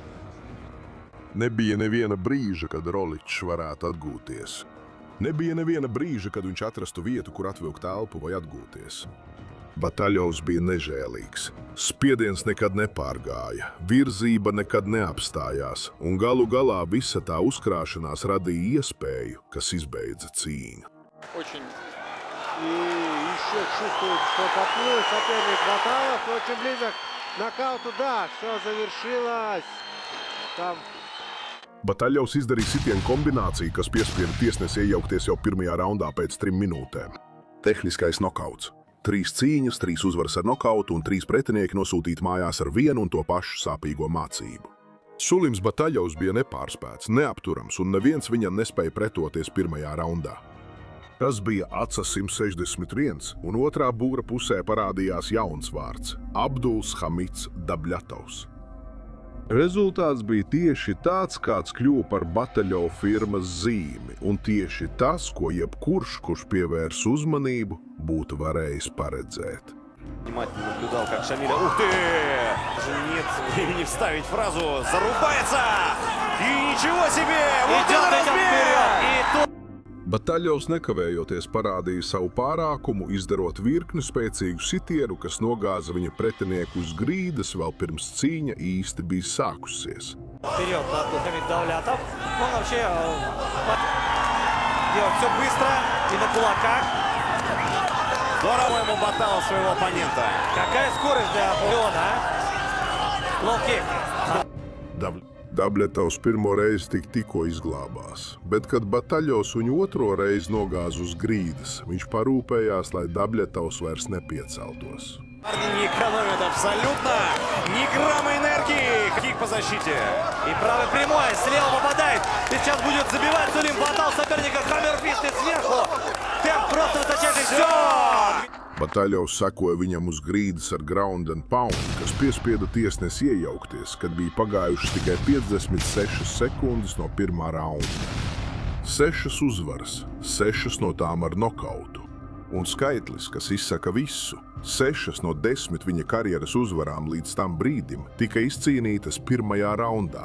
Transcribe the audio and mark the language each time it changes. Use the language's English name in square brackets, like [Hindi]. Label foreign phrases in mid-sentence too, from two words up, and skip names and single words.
[Latvian] Nebija neviena brīža, kad Roličs varētu atgūties. Nebija neviena brīža, kad viņš atrastu vietu, kur atvilkt elpu vai atgūties. Batālovs bija nežēlīgs. Spiediens nekad nepārgāja, virzība nekad neapstājās, un galu galā visa tā uzkrāšanās radīja iespēju, kas izbeidza cīņu. [Russian] очень И еще чувствует, что поплыл соперник Баталов. Очень близок к нокауту. Да, все завершилось. Там [Latvian] Batālovs izdarīja sitienu kombināciju, kas piespieda tiesnesi iejaukties jau pirmajā raundā pēc 3 minūtēm. Tehniskais nokauts. 3 cīņas, 3 uzvaras ar nokautu un 3 pretinieki nosūtīti mājās ar vienu un to pašu sāpīgo mācību. Sulims Batālovs bija nepārspēts, neapturams un neviens viņam nespēja pretoties pirmajā raundā. Tas bija ACA 161, un otrā būra pusē parādījās jauns vārds – Abduls Hamids Dabļatovs. Rezultāts bija tieši tāds, kāds kļuva par Batālova firmas zīmi, un tieši tas, ko jebkurš, kurš pievērs uzmanību, būtu varējis paredzēt. [Russian] Внимательно наблюдал, как Шамиля... Ух ты! Даже нет времени вставить фразу. Зарубается! И ничего себе! Вот это размер! [Latvian] Batālovs nekavējoties parādīja savu pārākumu, izdarot virkni spēcīgu sitienu, kas nogāza viņa pretinieku uz grīdas vēl pirms cīņa īsti bija sākusies. [Russian] Вперед, Хамид Давлятов. Он вообще делает все быстро и на кулаках. Здорово ему Баталов своего оппонента. Какая скорость для Леона, а? Лоу-кик. [Latvian] Dabļatovs pirmo reizi tikko izglābās, bet, kad Batālovs viņu otro reizi nogāza uz grīdas, viņš parūpējās, lai Dabļatovs vairs nepieceltos. [Russian] Парни не экономят абсолютно. Ни грамма энергии. Кик по защите. И правый прямой, слева попадает. И сейчас будет забивать Сулим Баталов соперника Хаммерфист и сверху. Темп просто высочайший. Все! [Latvian] Batālovs sekoja viņam uz grīdas ar [English] ground and pound, [Latvian] kas piespieda tiesnesi iejaukties, kad bija pagājušas tikai 56 sekundes no pirmā raunda. 6 uzvaras, 6 no tām ar nokautu. Un skaitlis, kas izsaka visu, 6 no 10 viņa karjeras uzvarām līdz tam brīdim tika izcīnītas pirmajā raundā.